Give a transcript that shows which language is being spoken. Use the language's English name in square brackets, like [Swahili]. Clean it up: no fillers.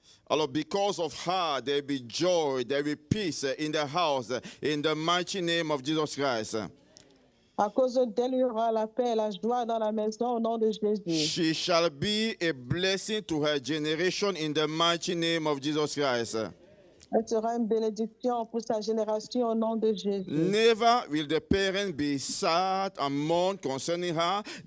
[English] Alors, because of her, there will be joy, there will be peace in the house in the mighty name of Jesus Christ. [French] À cause d'elle, il y aura la paix et la joie dans la maison au nom de Jésus. [English] She shall be a blessing to her generation in the mighty name of Jesus Christ. [French] Elle sera une bénédiction pour sa génération au nom de Jésus. [English] Never will the parent be sad and mourn concerning her.